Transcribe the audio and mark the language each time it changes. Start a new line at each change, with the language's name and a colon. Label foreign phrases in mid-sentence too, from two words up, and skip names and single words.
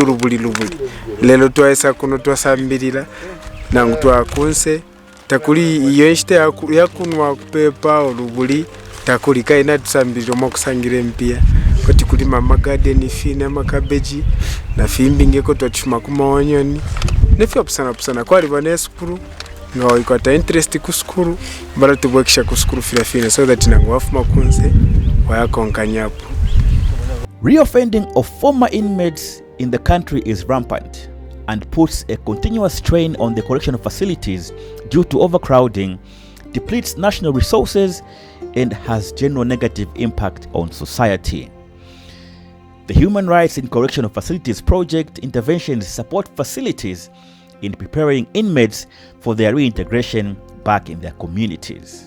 Bemba: urubuli lelo twasa kuno twasambirira nangu twakunse takuli iyo nshite yakunwa kupepa urubuli takuli kaina tusambirira mo kusangire mpia kwati kulima magarden fine amakabeji na fimbingeko twachuma kumaonyoni nefya pusana kwali bane skuru ngawo ikwata interest ku skuru bara tubwekisha ku skuru
English: fine so that
Bemba: nangu wafuma kunze wayakonkanyapo.
English: Reoffending of former inmates in the country is rampant and puts a continuous strain on the correctional facilities due to overcrowding, depletes national resources, and has general negative impact on society. The Human Rights in Correctional Facilities Project interventions support facilities in preparing inmates for their reintegration back in their communities.